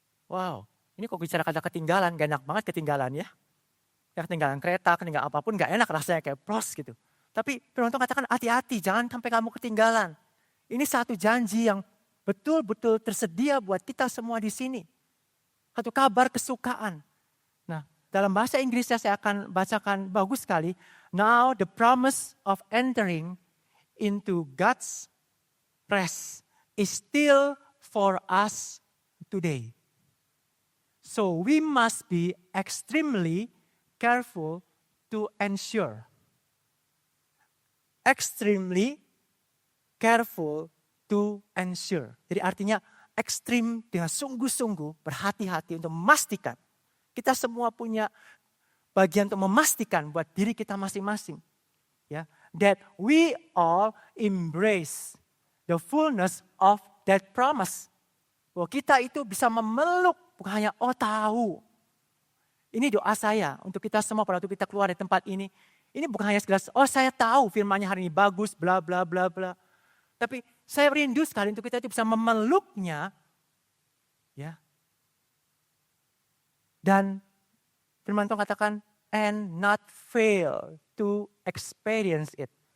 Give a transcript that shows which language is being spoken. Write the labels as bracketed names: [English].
[Indonesian] Wow, ini kok bicara kata ketinggalan, gak enak banget ketinggalan ya. Ya ketinggalan kereta, ketinggalan apapun gak enak rasanya kayak pros gitu. Tapi firman Tuhan katakan hati-hati, jangan sampai kamu ketinggalan. Ini satu janji yang betul-betul tersedia buat kita semua di sini. Satu kabar kesukaan. Nah, dalam bahasa Inggrisnya saya akan bacakan bagus sekali. [English] Now the promise of entering into God's rest is still for us today. So we must be extremely careful to ensure. Extremely careful to ensure. [Indonesian] Jadi artinya ekstrim dengan sungguh-sungguh berhati-hati untuk memastikan. Kita semua punya bagian untuk memastikan buat diri kita masing-masing. [English] Ya, that we all embrace the fullness of that promise. [Indonesian] Bahwa kita itu bisa memeluk, bukan hanya tahu. Ini doa saya untuk kita semua pada waktu kita keluar dari tempat ini. Ini bukan hanya sekedar, saya tahu firman-Nya hari ini bagus, bla bla bla bla. Tapi saya rindu sekali untuk kita itu bisa memeluknya. Ya. Dan firman Tuhan katakan, [English] and not fail to experience it.